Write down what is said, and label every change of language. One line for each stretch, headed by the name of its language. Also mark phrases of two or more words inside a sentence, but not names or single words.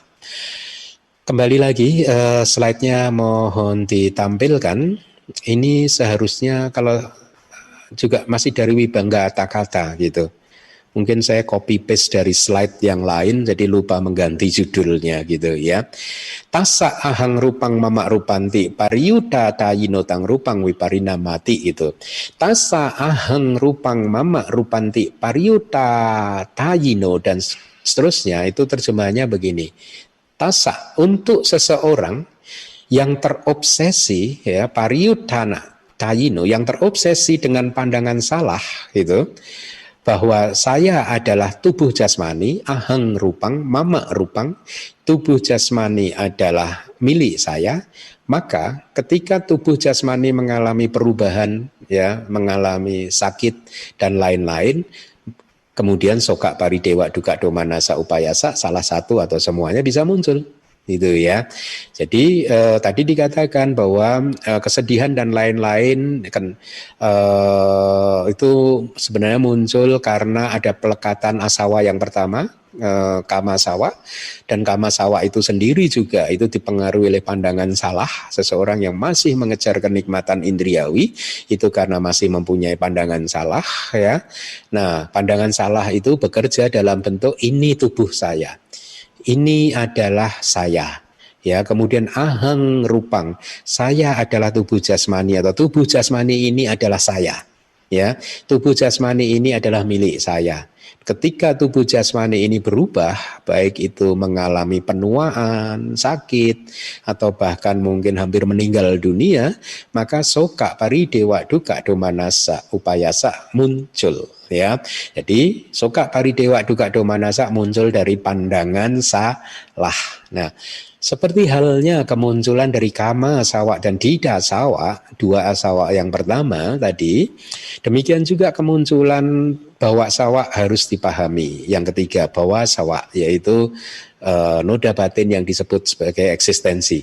Indonesian: Kembali lagi, slide-nya mohon ditampilkan. Ini seharusnya kalau juga masih dari Wibangga Atakata gitu. Mungkin saya
English: copy paste
Indonesian: dari slide yang lain jadi lupa mengganti judulnya gitu ya.
Pali: Tassa ahang rupang mama rupanti pariyuta tayino tang rupang wiparina mati itu. Tassa ahang rupang mama rupanti pariyuta tayino
Indonesian: dan seterusnya, itu terjemahannya begini. Tassa, untuk seseorang yang terobsesi ya,
Pali: pariyutana tayino,
Indonesian: yang terobsesi dengan pandangan salah gitu, bahwa saya adalah tubuh jasmani,
Pali: ahang rupang, mama rupang,
Indonesian: tubuh jasmani adalah milik saya, maka ketika tubuh jasmani mengalami perubahan, ya, mengalami sakit dan lain-lain, kemudian
Pali: soka paridewa duka domanasa upayasa,
Indonesian: salah satu atau semuanya bisa muncul. Itu ya. Jadi tadi dikatakan bahwa kesedihan dan lain-lain kan itu sebenarnya muncul karena ada pelekatan asawa yang pertama,
Pali: kama sawa,
Indonesian: dan
Pali: kama sawa
Indonesian: itu sendiri juga itu dipengaruhi oleh pandangan salah. Seseorang yang masih mengejar kenikmatan indriawi itu karena masih mempunyai pandangan salah ya. Nah, pandangan salah itu bekerja dalam bentuk ini tubuh saya, ini adalah saya, ya.
Pali: Kemudian ahang rupang,
Indonesian: saya adalah tubuh jasmani atau tubuh jasmani ini adalah saya, ya. Tubuh jasmani ini adalah milik saya. Ketika tubuh jasmani ini berubah, baik itu mengalami penuaan, sakit, atau bahkan mungkin hampir meninggal dunia, maka
Pali: soka paridewa duka domanasa upayasa
Indonesian: muncul. Ya, jadi
Pali: soka paridewa duka domanasa
Indonesian: muncul dari pandangan salah. Nah, seperti halnya kemunculan dari
Pali: kama sawa
Indonesian: dan
Pali: dida sawa,
Indonesian: dua asawa yang pertama tadi, demikian juga kemunculan
Pali: bawa sawa
Indonesian: harus dipahami. Yang ketiga,
Pali: bawa sawa,
Indonesian: yaitu noda batin yang disebut sebagai eksistensi.